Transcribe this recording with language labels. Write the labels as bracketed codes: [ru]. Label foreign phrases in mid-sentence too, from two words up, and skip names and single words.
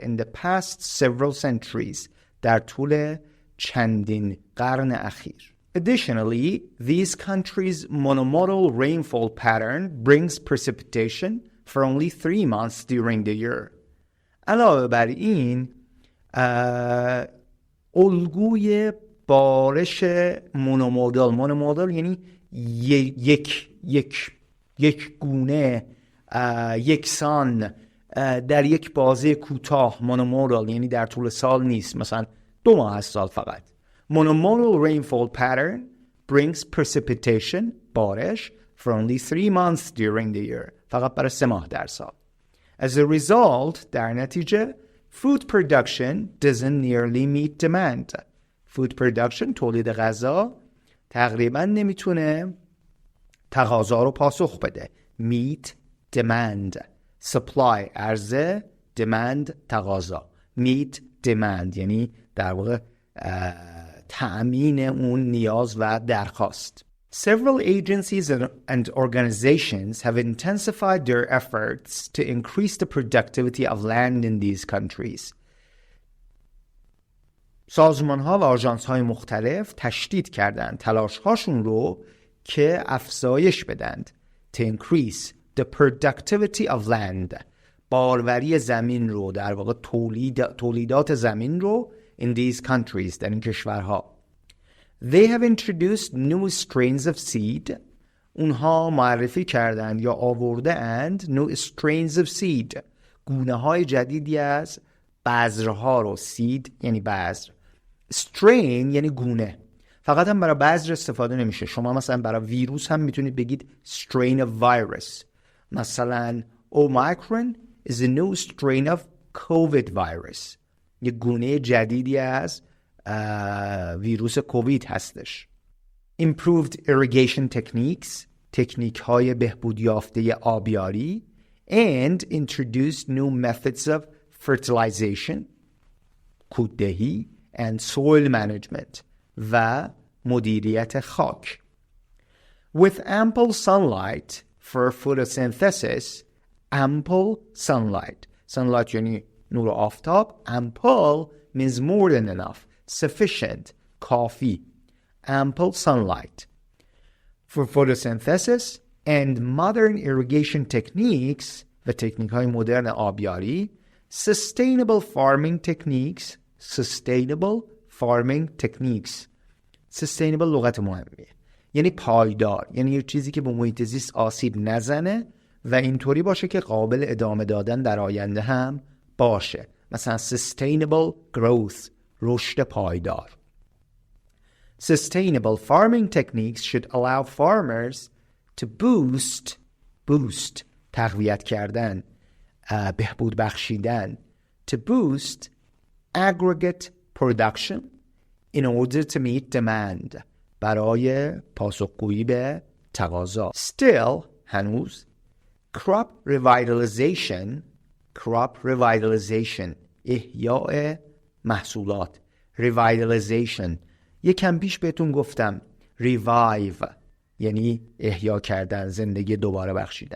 [en] In the past several centuries، [fa] در طول چندین قرن اخیر. [en] Additionally, these countries' monomodal rainfall pattern brings precipitation for only 3 months during the year. [fa] علاوه بر این الگوی بارش مونومودال یعنی یک گونه، یکسان، در یک بازه کوتاه. مونومودال یعنی در طول سال نیست، مثلا 2 ماه از سال فقط. [en] Monomodal rainfall pattern brings precipitation، بارش، for only 3 months during the year، [fa] فقط برای 3 ماه در سال. [en] As a result، [fa] در نتیجه [en] food production doesn't nearly meet demand. food production، [fa] تولید غذا، تقریبا نمیتونه تقاضا رو پاسخ بده. [en] meet demand، supply عرضه، demand تقاضا. meet demand [fa] یعنی در واقع تأمین اون نیاز و درخواست. [en] Several agencies and organizations have intensified their efforts to increase the productivity of land in these countries. [fa] سازمان‌ها و آژانس‌های مختلف تشدید کردن تلاش‌هاشون رو که افزایش بدند. [en] To increase the productivity of land. [fa] باروری زمین رو، در واقع تولیدات زمین رو [en] in these countries، [fa] در این کشورها. [en] They have introduced new strains of seed. [fa] اونها معرفی کردند یا آورده اند [en] new strains of seed. [fa] گونه های جدیدی از بذرها رو. seed یعنی بذر. strain یعنی گونه. فقط هم برای بذر استفاده نمیشه. شما مثلا برای ویروس هم میتونید بگید [en] strain of virus. مثلا Omicron is a new strain of COVID virus. [fa] یک گونه جدیدی از ویروس کووید هستش. [en] Improved irrigation techniques. [fa] تکنیک های بهبود یافته آبیاری. [en] And introduced new methods of fertilization. کوددهی and soil management. [fa] و مدیریت خاک. [en] With ample sunlight for photosynthesis. Ample sunlight. Sunlight [fa] یعنی نور آفتاب. [en] Ample means more than enough. Sufficient. کافی. Ample sunlight. For photosynthesis and modern irrigation techniques [fa] و تکنیک های مدرن آبیاری. [en] Sustainable farming techniques. Sustainable farming techniques. [fa] Sustainable لغت مهمیه. یعنی پایدار. یعنی یه چیزی که به محیط زیست آسیب نزنه و اینطوری باشه که قابل ادامه دادن در آینده هم باشه. [en] مثلا sustainable growth. [fa] رشد پایدار. [en] Sustainable farming techniques should allow farmers to boost [fa] تقویت کردن، بهبود بخشیدن, [en] to boost aggregate production in order to meet demand, [fa] برای پاسخگویی به تقاضا. [en] Still, هنوز crop revitalization [fa] احیاء محصولات. revitalization یکم پیش بهتون گفتم revive یعنی احیا کردن، زندگی دوباره بخشیدن.